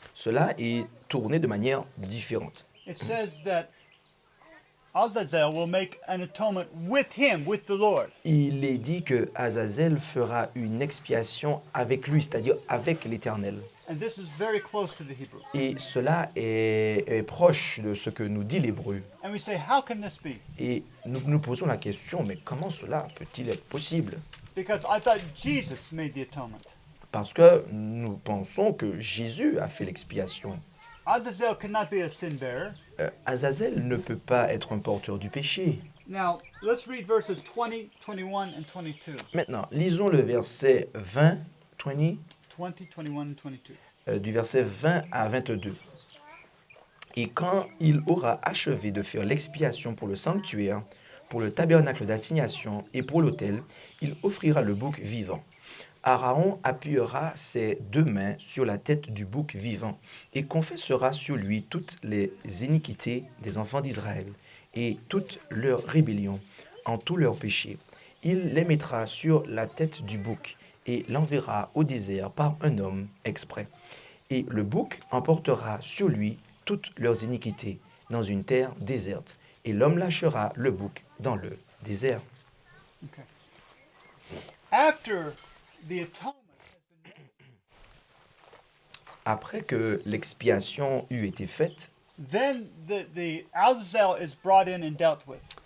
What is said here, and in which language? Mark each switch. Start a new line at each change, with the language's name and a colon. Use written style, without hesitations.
French: cela est tourné de manière différente.
English: It says that Azazel will make an atonement with him, with the Lord.
French: Il est dit que Azazel fera une expiation avec lui, c'est-à-dire avec l'Éternel.
English: And this is very close to the Hebrew.
French: Et cela est proche de ce que nous dit l'Hébreu.
English: And we say, how can this be?
French: Et nous nous posons la question, mais comment cela peut-il être possible?
English: Because I thought Jesus made the atonement.
French: Parce que nous pensons que Jésus a fait l'expiation.
English: Azazel cannot be a sin bearer.
French: Azazel ne peut pas être un porteur du péché.
English: Now, let's read verses 20, 21, and 22.
French: Maintenant, lisons le verset 20,
English: 20, 21, and 22.
French: du verset 20 à 22. Et quand il aura achevé de faire l'expiation pour le sanctuaire, pour le tabernacle d'assignation et pour l'autel, il offrira le bouc vivant. Aaron appuyera ses 2 mains sur la tête du bouc vivant et confessera sur lui toutes les iniquités des enfants d'Israël et toute leur rébellion en tous leurs péchés. Il les mettra sur la tête du bouc et l'enverra au désert par un homme exprès. Et le bouc emportera sur lui toutes leurs iniquités dans une terre déserte. Et l'homme lâchera le bouc dans le désert.
English: Okay. After the atonement has been made,
French: Après que l'expiation eut été faite,
English: then the Azazel is brought in and dealt with.